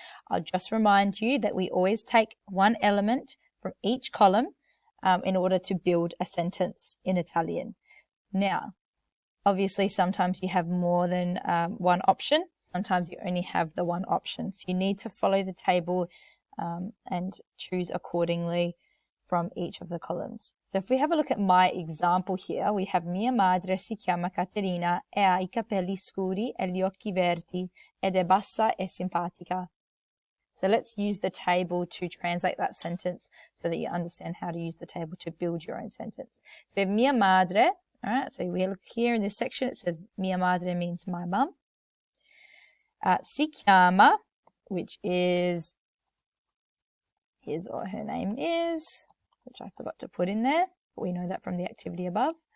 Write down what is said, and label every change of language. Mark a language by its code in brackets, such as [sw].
[en] I'll just remind you that we always take one element from each column in order to build a sentence in Italian. Now, obviously, sometimes you have more than one option. Sometimes you only have the one option. So you need to follow the table and choose accordingly from each of the columns. So if we have [it] a look at my example here, we have mia madre si chiama Caterina e ha I capelli scuri e gli occhi verdi ed è bassa e simpatica. [en] So let's use the table to translate that sentence so that you understand how to use the table to build your own sentence. So we have [it] mia madre. [en] All right, so we look here in this section, it says mia madre means my mum. [it] Si chiama, [en] which is his or her name is, which I forgot to put in there, but we know that from the activity above.